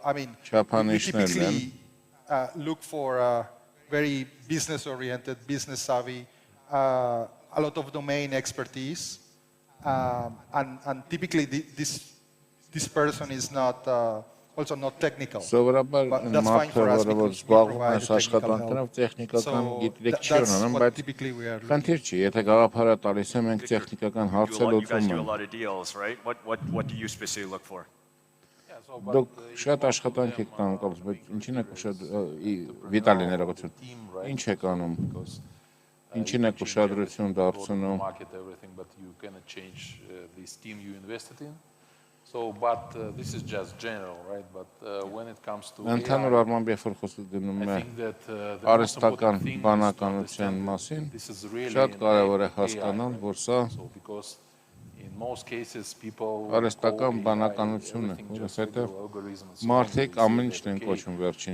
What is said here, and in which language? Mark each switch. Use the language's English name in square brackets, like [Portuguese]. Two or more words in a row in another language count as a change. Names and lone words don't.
[English] I mean, we typically look for very business-oriented, business-savvy, a lot of domain expertise, and typically this person is not. Also not technical. But that's fine for us because we provide technical help. So that's what typically we are looking for. [Armenian] Եթե գաղափարը տալիս եմ, մենք տեխնիկական հարցեր [English] You guys do a [Armenian] լուծում [English] lot of deals, right? What do you specifically look for? [Armenian] Դուք շատ աշխատանք եք տանում կապս, բայց ինչին եք վիտալի ներողություն, ինչ եք անում, ինչին եք ուշադրություն դարձնում։ [English] So, but this is just general, right? But when it comes to [Armenian] Ընդհանուր առմամբ երբ որ խոսքը գնում է արհեստական բանականության մասին, շատ կարևոր է հասկանալ, որ սա արհեստական բանականություն է, որովհետև մարդիկ ամեն ինչն են կոչում վերջին